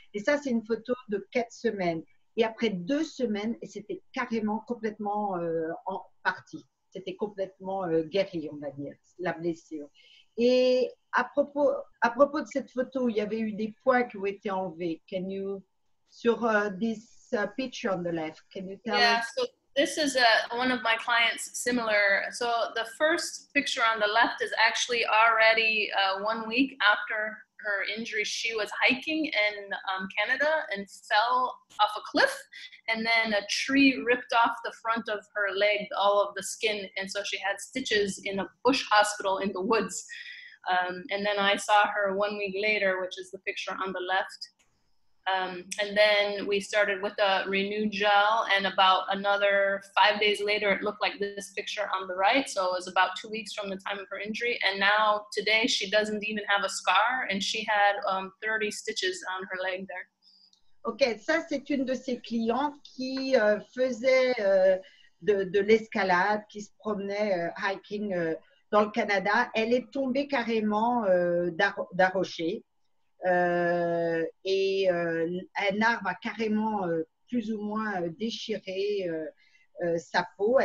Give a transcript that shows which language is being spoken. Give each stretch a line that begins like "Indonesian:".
French: Et ça, c'est une photo de 4 semaines. Et après 2 semaines, c'était carrément complètement en partie. C'était complètement guéri, on va dire, la blessure. Et à propos de cette photo, il y avait eu des points qui ont été enlevés. Sur
English: this picture on the left, can you tell us? So this is one of my clients similar. So the first picture on the left is actually already 1 week after her injury. She was hiking in Canada and fell off a cliff, and then a tree ripped off the front of her leg, all of the skin, and so she had stitches in a bush hospital in the woods. And then I saw her 1 week later, which is the picture on the left. And then we started with a Renew gel, and about another 5 days later, it looked like this picture on the right. So it was about 2 weeks from the time of her injury. And now today, she doesn't even have a scar, and she had 30 stitches on her leg there.
French: Ok, ça c'est une de ses clientes qui faisait de l'escalade, qui se promenait hiking dans le Canada. Elle est tombée carrément d'un rocher et un arbre a carrément plus ou moins déchiré sa peau.